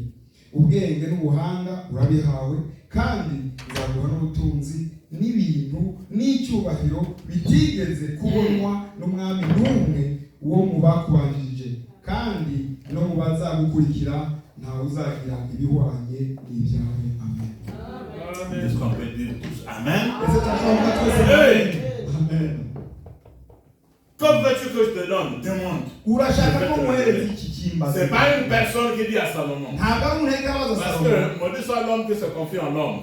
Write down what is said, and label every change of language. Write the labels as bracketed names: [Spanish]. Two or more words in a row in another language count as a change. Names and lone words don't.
[Kinyarwanda] Ubwenge n'ubuhanga urabihawe, kandi nzaguha n'ubutunzi n'ibintu n'icyubahiro bitigeze kubonwa n'umwami n'umwe wo mu bakubanjirije, kandi no mu bazagukurikira ntawe uzagira ibihwanye n'ibyawe. Amen. [French] Est-ce qu'on peut dire tous Amen? Amen. Comme veux-tu que je te donne? Demande. C'est pas une personne qui dit à Salomon. Parce que maudit soit l'homme qui se confie en l'homme.